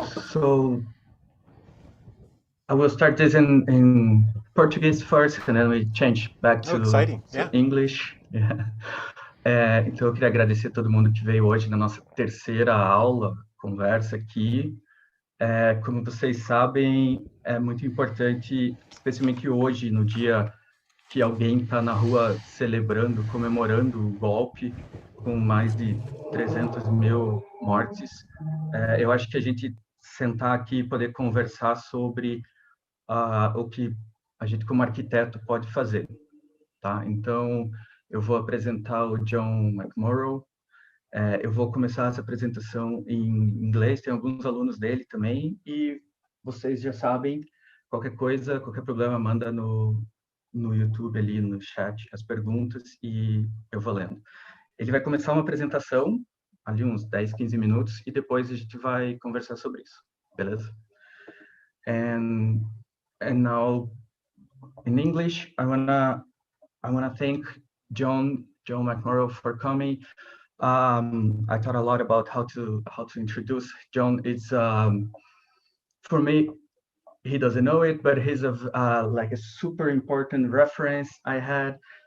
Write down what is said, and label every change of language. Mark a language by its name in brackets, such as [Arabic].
[English] So I will start this in Portuguese first, and then we change back to English. Yeah. [Portuguese] Então, eu queria agradecer a todo mundo que veio hoje na nossa terceira aula, conversa aqui. Como vocês sabem, é muito importante, especialmente hoje, no dia que alguém está na rua celebrando, comemorando o golpe, com mais de 300 mil mortes. Eu acho que a gente sentar aqui e poder conversar sobre o que a gente, como arquiteto, pode fazer. Tá? Então, eu vou apresentar o John McMorrough. Eu vou começar essa apresentação em inglês, tem alguns alunos dele também, e vocês já sabem, qualquer coisa, qualquer problema, manda no YouTube ali, no chat, as perguntas, e eu vou lendo. Ele vai começar uma apresentação, ali uns 10, 15 minutos, e depois a gente vai conversar sobre isso, beleza? [English] And now, in English, I wanna thank John McMorrough for coming. I thought a lot about how to introduce John. It's for me, he doesn't know it, but he's like a super important reference I had.